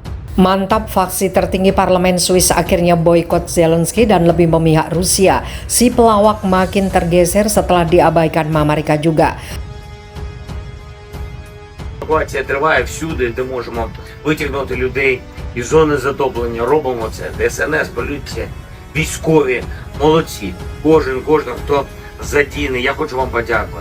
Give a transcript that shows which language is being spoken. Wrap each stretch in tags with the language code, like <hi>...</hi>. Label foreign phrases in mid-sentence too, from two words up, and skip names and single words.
<id>Mantap, faksi tertinggi parlemen Swiss akhirnya boikot Zelensky dan lebih memihak Rusia. Si pelawak makin tergeser setelah diabaikan Amerika juga.</id> <uk>Евакуація триває всюди, де можемо витягнути людей із зони затоплення. Робимо це. ДСНС, поліція, військові, молодці. Кожен, хто задіяний. Я хочу вам подякувати.</uk>